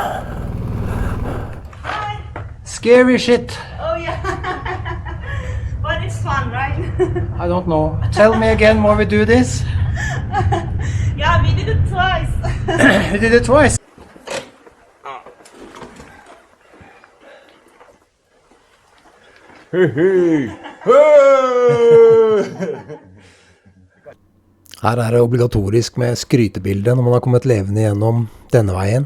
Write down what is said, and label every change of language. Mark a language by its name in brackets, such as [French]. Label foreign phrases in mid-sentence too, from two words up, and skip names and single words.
[English] Hi. Scary shit. Oh yeah. But it's fun, right? I don't know. Tell me again why we do this. Yeah, we did it twice. We did it twice. [Norwegian] Her er det obligatorisk med skrytebilde når man har kommet levende gjennom denne veien.